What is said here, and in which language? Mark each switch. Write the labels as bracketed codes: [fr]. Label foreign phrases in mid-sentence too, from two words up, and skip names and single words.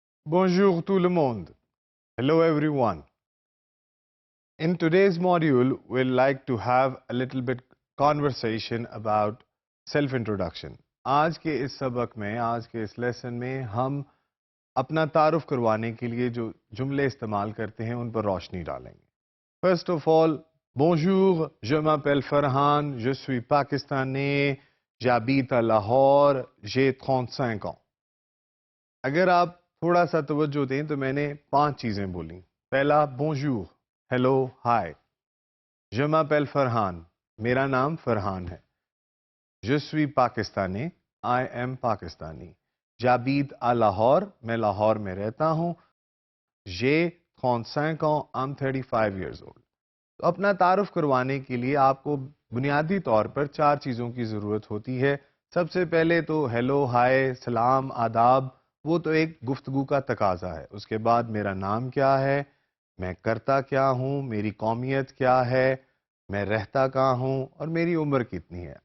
[fr] Bonjour tout le monde. [en] Hello everyone. In today's module, we'd like to have a little bit conversation about self-introduction. [ur] آج کے اس سبق میں، آج کے اس لیسن میں ہم اپنا تعارف کروانے کے لیے جو جملے استعمال کرتے ہیں ان پر روشنی ڈالیں گے. [en] First of all, [fr] bonjour, je m'appelle Farhan, je suis pakistanais, j'habite à Lahore, j'ai 35 ans. [ur] اگر آپ تھوڑا سا توجہ دیں تو میں نے 5 چیزیں بولیں. پہلا بونجور، ہیلو، ہائے. [fr] Je m'appelle [ur] فرحان، میرا نام فرحان ہے. [fr] Je suis پاکستانی، [en] I am پاکستانی. [fr] j'habite à [ur] لاہور، میں لاہور میں رہتا ہوں. [fr] j'ai 35 ans، [en] I'm 35 years old. [ur] تو اپنا تعارف کروانے کے لیے آپ کو بنیادی طور پر 4 چیزوں کی ضرورت ہوتی ہے. سب سے پہلے تو ہیلو، ہائے، سلام، آداب، وہ تو ایک گفتگو کا تقاضا ہے. اس کے بعد میرا نام کیا ہے، میں کرتا کیا ہوں، میری قومیت کیا ہے، میں رہتا کہاں ہوں، اور میری عمر کتنی ہے.